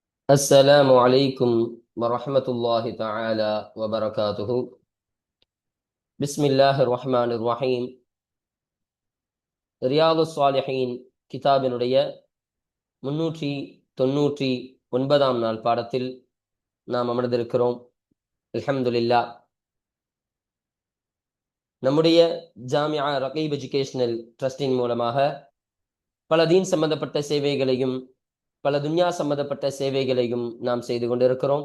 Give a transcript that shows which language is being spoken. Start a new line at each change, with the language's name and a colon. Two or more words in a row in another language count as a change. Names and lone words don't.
Arabic: السلام عليكم ورحمة الله تعالى وبركاته. بسم الله الرحمن الرحيم.
Tamil: ரியாது ஸாலிஹீன் கிதாபினுடைய 399ஆம் நாள் பாடத்தில் நாம் அமர்ந்திருக்கிறோம். அல்ஹம்துலில்லாஹ். நம்முடைய ஜாமியா ரகீப் எஜுகேஷனல் ட்ரஸ்டின் மூலமாக பல தீன் சம்பந்தப்பட்ட சேவைகளையும் பல துன்யா சம்பந்தப்பட்ட சேவைகளையும் நாம் செய்து கொண்டிருக்கிறோம்.